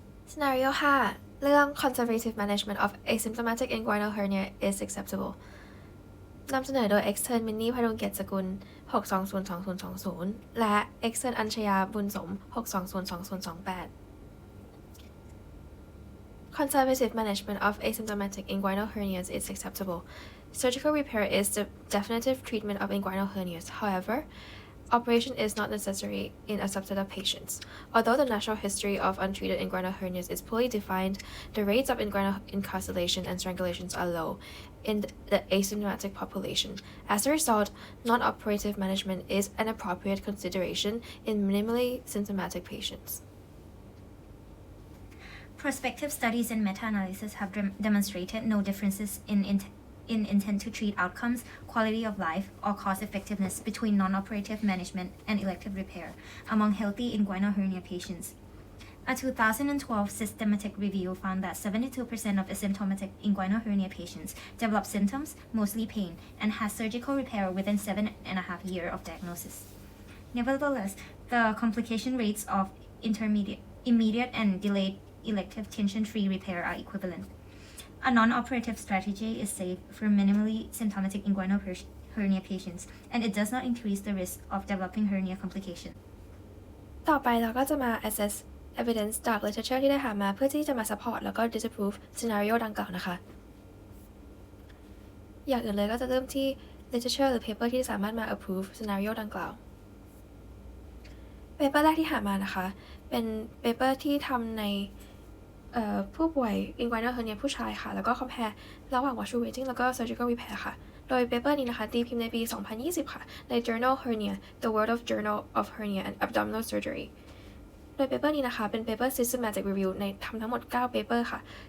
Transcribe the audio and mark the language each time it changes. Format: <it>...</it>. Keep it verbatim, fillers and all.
<en>Scenario</en> <th>ห้าเรื่อง</th> <en>conservative management of asymptomatic inguinal hernia is acceptable นำเสนอโดย extern mini พดุงเกียรติสกุล</en> <th>หกสองศูนย์ สองศูนย์สองศูนย์</th> <en>และ extern อัญชยาบุญสม</en> <th>หกสองศูนย์ สองศูนย์สองแปด</th> <en>conservative management of asymptomatic inguinal hernias is acceptable surgical repair is the definitive treatment of inguinal hernias however operation is not necessary in a subset of patients. Although the natural history of untreated inguinal hernias is poorly defined, the rates of inguinal incarceration and strangulations are low in the asymptomatic population. As a result, non-operative management is an appropriate consideration in minimally symptomatic patients. Prospective studies and meta-analysis have dem- demonstrated no differences in int- in intent to treat outcomes, quality of life, or cost effectiveness between non-operative management and elective repair among healthy inguinal hernia patients. A two thousand twelve systematic review found that seventy-two percent of asymptomatic inguinal hernia patients developed symptoms, mostly pain, and had surgical repair within seven and a half years of diagnosis. Nevertheless, the complication rates of intermediate, immediate, and delayed elective tension-free repair are equivalent. A non-operative strategy is safe for minimally symptomatic inguinal her- hernia patients, and it does not increase the risk of developing hernia complication.</en> <th>ต่อไปเราก็จะมา assess evidence จาก literature ที่ได้หามาเพื่อที่จะมา support แล้วก็ disprove scenario ดังกล่าวนะคะอย่างอื่นเลยก็จะเริ่มที่ literature หรือ paper ที่สามารถมา approve scenario ดังกล่าว paper แรกที่หามานะคะเป็น paper ที่ทำในเอ่อผู้ป่วย inguinal hernia ผู้ชายค่ะแล้วก็ compare ระหว่าง washoe waiting แล้วก็ surgical repair ค่ะโดย paper นี้นะคะตีพิมพ์ในปีสองพันยี่สิบค่ะใน Journal Hernia The World of Journal of Hernia and Abdominal Surgery โดย paper นี้นะคะเป็น paper systematic review ในทำทั้งหมดเก้า paper ค่ะ</th>